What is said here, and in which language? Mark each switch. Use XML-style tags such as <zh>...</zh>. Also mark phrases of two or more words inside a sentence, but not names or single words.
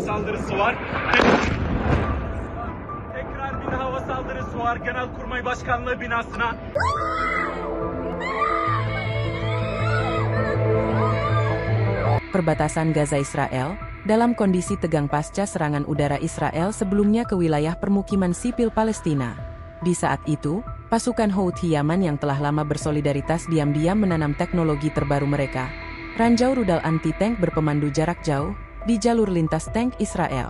<tr>saldırısı var. Tekrar bir hava saldırısı var Genelkurmay Başkanlığı binasına.</tr> <id>Perbatasan Gaza Israel, dalam kondisi tegang pasca serangan udara Israel sebelumnya ke wilayah permukiman sipil Palestina. Di saat itu, pasukan Houthi Yaman yang telah lama bersolidaritas diam-diam menanam teknologi terbaru mereka, ranjau rudal anti-tank berpemandu jarak jauh, di jalur lintas tank Israel.</id>